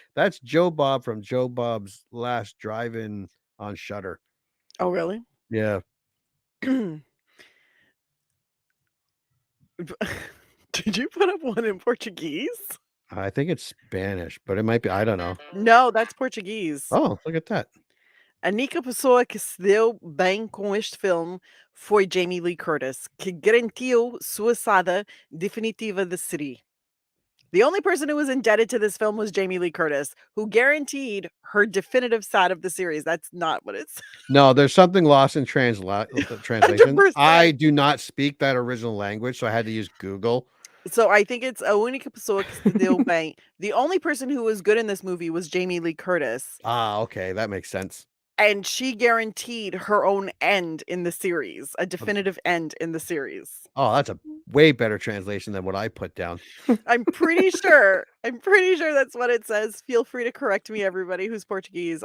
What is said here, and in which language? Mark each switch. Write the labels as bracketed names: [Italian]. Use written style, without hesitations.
[English] That's Joe Bob from Joe Bob's Last Drive-In on Shudder. Oh, really? Yeah. Did you put up one in Portuguese? I think it's Spanish, but it might be. I don't know. No, that's Portuguese. Oh, look at that. [Portuguese] A única pessoa que se deu bem com este filme foi Jamie Lee Curtis, que garantiu sua saída definitiva da série. [English] The only person who was indebted to this film was Jamie Lee Curtis, who guaranteed her definitive side of the series. That's not what it's. No, there's something lost in translation. 100%. I do not speak that original language, so I had to use Google. [Portuguese] So I think it's a única pessoa que se deu bem. [English] The only person who was good in this movie was Jamie Lee Curtis. Ah, okay, that makes sense. And she guaranteed her own end in the series, a definitive end in the series. Oh, that's a way better translation than what I put down. I'm pretty sure that's what it says. Feel free to correct me, everybody who's Portuguese.